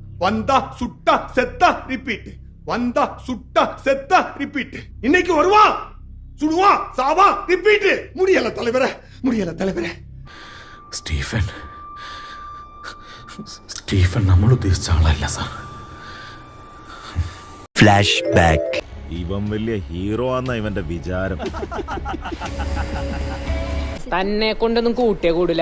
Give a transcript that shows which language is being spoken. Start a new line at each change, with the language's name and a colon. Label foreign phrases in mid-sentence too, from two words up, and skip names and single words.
Tamil: வந்தா சுட்டா செத்தா ரிப்பீட், வந்தா சுட்டா செத்தா ரிப்பீட். இன்னைக்கு வருவான், சுடுவான், சாவா ரிப்பீட். முடியல தலைவரே, முடியல தலைவரே.
Malayalam: സ്റ്റീഫൻ നമ്മൾ ഉദ്ദേശിച്ച ആളല്ല സാർ. ഫ്ലാഷ് ബാക്ക്. ഇവൻ വലിയ ഹീറോ ആന്ന ഇവന്റെ വിചാരം. തന്നെ കൊണ്ടൊന്നും കൂട്ടിയേ കൂടില്ല.